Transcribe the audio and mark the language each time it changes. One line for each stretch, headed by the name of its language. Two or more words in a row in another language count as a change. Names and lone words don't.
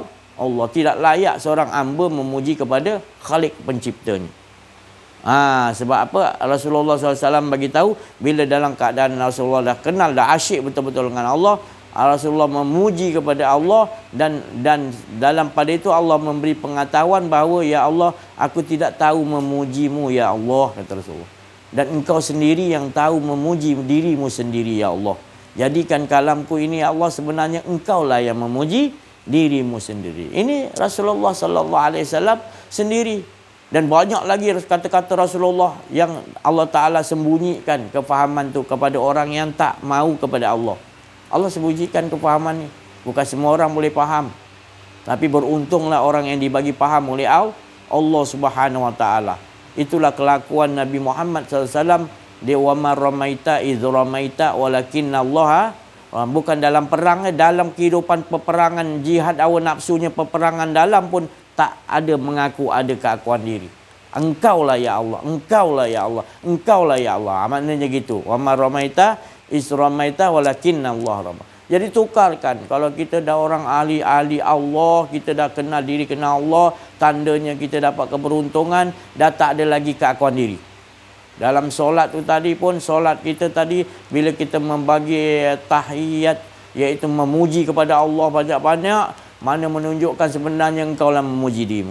Malay: Tidak layak seorang hamba memuji kepada Khalik penciptanya. Sebab apa? Rasulullah SAW bagi tahu, bila dalam keadaan Rasulullah dah kenal, dah asyik betul-betul dengan Allah, Rasulullah memuji kepada Allah, dan dalam pada itu Allah memberi pengetahuan bahawa, ya Allah, aku tidak tahu memujimu, ya Allah, kata Rasulullah. Dan engkau sendiri yang tahu memuji dirimu sendiri, ya Allah. Jadikan kalamku ini, ya Allah, sebenarnya engkaulah yang memuji dirimu sendiri. Ini Rasulullah SAW sendiri. Dan banyak lagi kata-kata Rasulullah yang Allah Ta'ala sembunyikan kefahaman tu kepada orang yang tak mau kepada Allah. Allah sembunyikan kefahaman ni. Bukan semua orang boleh faham. Tapi beruntunglah orang yang dibagi faham oleh Allah
Arabic: Subhanahu Wa Ta'ala.
Malay: Itulah kelakuan Nabi Muhammad SAW.
Arabic: Dia wa ma ramaita idh ramaita walakinna Allah.
Malay: Bukan dalam perang, dalam kehidupan peperangan, jihad hawa nafsunya, peperangan dalam pun tak ada mengaku ada keakuan diri. Engkaulah ya Allah, engkaulah ya Allah, engkaulah ya Allah. Maknanya gitu.
Arabic: Wa ma ramaita iz ramaita walakinna Allah rama.
Malay: Jadi tukarkan. Kalau kita dah orang ahli Allah, kita dah kenal diri, kenal Allah, tandanya kita dapat keberuntungan, dah tak ada lagi keakuan diri. Dalam solat tu tadi pun, solat kita tadi bila kita membagi tahiyat, iaitu memuji kepada Allah banyak-banyak, mana menunjukkan sebenarnya engkau lah memuji dirimu.